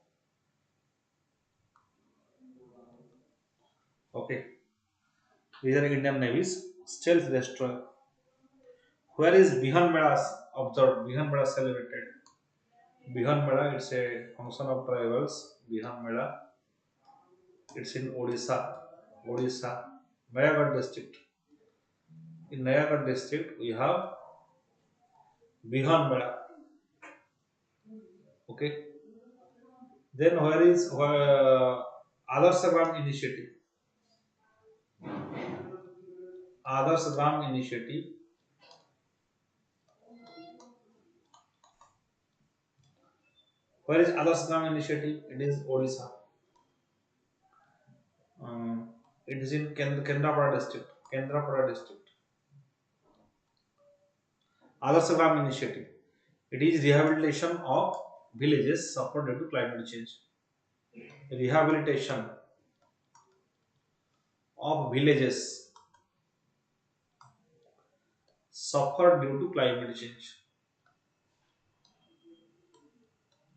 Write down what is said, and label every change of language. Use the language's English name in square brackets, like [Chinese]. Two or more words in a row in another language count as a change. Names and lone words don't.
[English] Okay, these are Indian Navy's stealth destroyer. Where is Bihan Mela observed? Bihan Mela celebrated. Bihan Mela, it's a function of tribals. Bihan Mela, it's in Odisha. Odisha, Nayagarh district. In Nayagarh district, we have Bihan Mela. Okay. Then where is Adarsh Gram initiative? Adarsh Gram initiative. Where is Adarsh Gram initiative? It is Odisha. It is in Kendrapada district. Kendrapada district. Adarsh Gram initiative. It is rehabilitation of villages suffered due to climate change. Rehabilitation of villages suffered due to climate change.